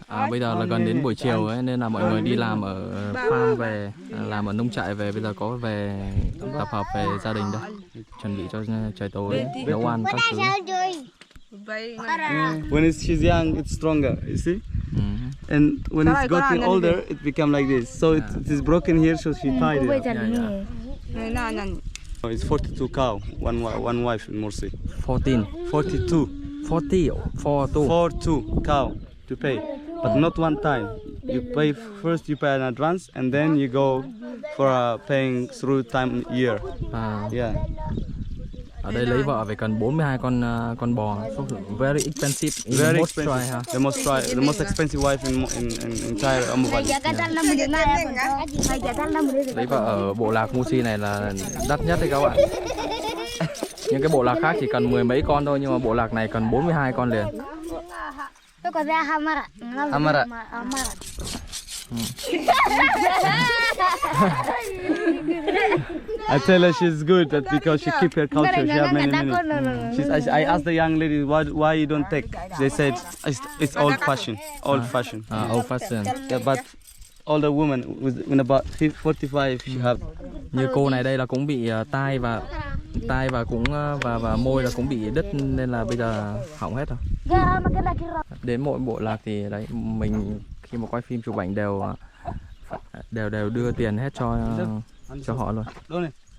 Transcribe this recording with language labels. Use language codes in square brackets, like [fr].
[vi] Bây giờ là gần đến buổi chiều ấy, nên là mọi người đi làm ở farm về, làm ở nông trại về, bây giờ có về tập hợp về gia đình đây, chuẩn bị cho trời tối nấu ăn các thứ. [en] When she's young, it's stronger. You see? And when it's getting older, it become like this. So it is broken here, so she tied it. It's 42 cow, one wife in Morsi. 14. 42. 42 cow to pay, but not one time. You pay first. You pay in advance, and then you go for paying through time year. Yeah. [vi] Ở đây lấy vợ phải cần 42 con bò. [en] Very expensive. Very expensive. The most expensive wife in entire Omo Valley. [vi] Lấy vợ ở bộ lạc Musi này là đắt nhất đấy các bạn. Những cái bộ lạc khác chỉ cần 10 mấy con thôi, nhưng mà bộ lạc này cần 42 con liền. Hamara. [en] I tell her she's good that because she keep her culture. She have many minutes. I asked the young lady why you don't take. They said it's old fashioned. Old fashioned. Old fashion. Yeah, but older woman with about 45 she have. [vi] Như cô này đây là cũng bị tai và cũng và môi là cũng bị đứt nên là bây giờ hỏng hết rồi. Đến mỗi bộ lạc thì đấy mình khi mà quay phim chụp ảnh đều đưa tiền hết cho họ luôn.